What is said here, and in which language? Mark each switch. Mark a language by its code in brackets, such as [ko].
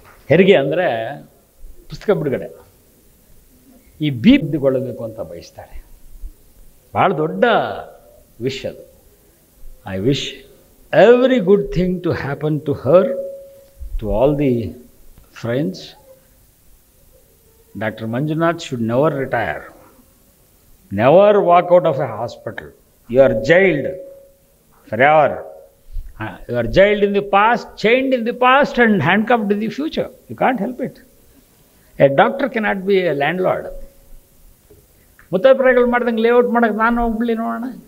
[kn] ಹೆರಿಗೆ ಅಂದರೆ ಪುಸ್ತಕ ಬಿಡುಗಡೆ, ಈ ಬೀದಿಗೊಳ್ಳಬೇಕು ಅಂತ ಬಯಸ್ತಾಳೆ. ಭಾಳ ದೊಡ್ಡ ವಿಶ್ ಅದು. [en] I wish every good thing to happen to her, to all the friends. Dr. Manjunath should never retire, never walk out of a hospital. You are jailed forever. You are jailed in the past, chained in the past and handcuffed in the future. You can't help it. A doctor cannot be a landlord. [kn] ಮುತ್ತೈಪ್ರಾಯಿಗಳು ಮಾಡ್ದಂಗೆ layout ಮಾಡೋಕ್ಕೆ ನಾನು ಹೋಗ್ಬಿಡ್ಲಿ ನೋಡೋಣ.